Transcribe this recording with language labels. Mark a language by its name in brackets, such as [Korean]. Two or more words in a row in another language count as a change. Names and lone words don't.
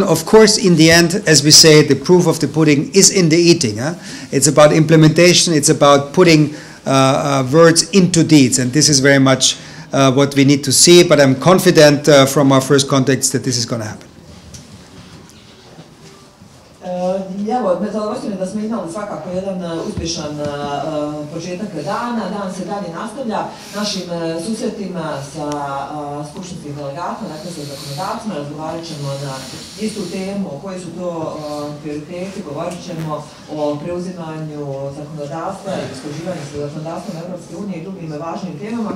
[English] Of course, in the end, as we say, the proof of the pudding is in the eating. It's about implementation, it's about putting words into deeds, and this is very much what we need to see, but I'm confident from our first contacts that this is going to happen. [Bosnian] Evo, me zadovoljstvo je da smo imali svakako jedan uspješan početak dana. Dan se dalje nastavlja našim susretima sa skupštinskim delegatima, dakle sa zakonodavcima. Razgovarat ćemo na istu temu, koji su to prioriteti, govorit ćemo o preuzimanju zakonodavstva i usklađivanju sa zakonodavstvom Europske unije i drugim važnim temama.